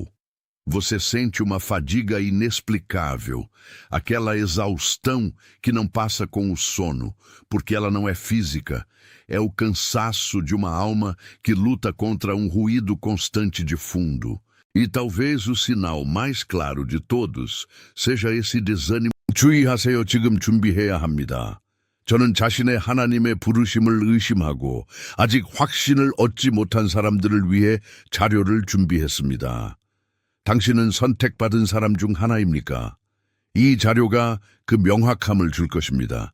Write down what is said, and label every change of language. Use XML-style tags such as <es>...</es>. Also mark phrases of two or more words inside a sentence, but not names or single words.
<pt>Você sente uma fadiga inexplicável, aquela exaustão que não passa com o sono, porque ela não é física, é o cansaço de uma alma que luta contra um ruído constante de fundo. E talvez o sinal mais claro de todos seja esse desânimo.</pt> <ko>주의하세요. 지금 준비해야 합니다. 저는 자신의 하나님의 부르심을 의심하고 아직 확신을 얻지 못한 사람들을 위해 자료를 준비했습니다. 당신은 선택받은 사람 중 하나입니까? 이 자료가 그 명확함을 줄 것입니다.</ko>